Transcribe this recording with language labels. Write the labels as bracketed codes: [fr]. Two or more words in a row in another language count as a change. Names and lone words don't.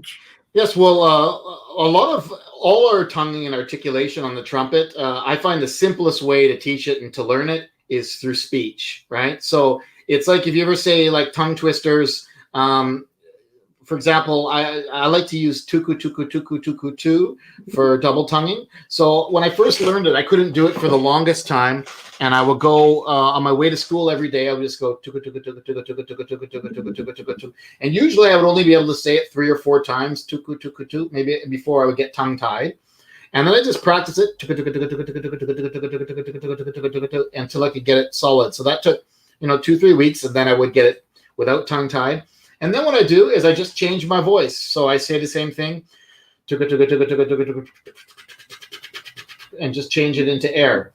[en] Yes, well, a lot of all our tonguing and articulation on the trumpet, I find the simplest way to teach it and to learn it is through speech, right? So it's like if you ever say like tongue twisters, for example, I like to use tuku, tuku, tuku, tuku, tu for double tonguing. So when I first learned it, I couldn't do it for the longest time. And I would go on my way to school every day. I would just go tuku, tuku, tuku, tuku, tuku, tuku, tuku, tuku, tuku, tuku, tuku, tuku. And usually I would only be able to say it 3 or 4 times, tuku, tuku, tu, maybe before I would get tongue tied. And then I just practice it until I could get it solid. So that took, 2-3 weeks, and then I would get it without tongue tied. And then what I do is I just change my voice. So I say the same thing, and just change it into air.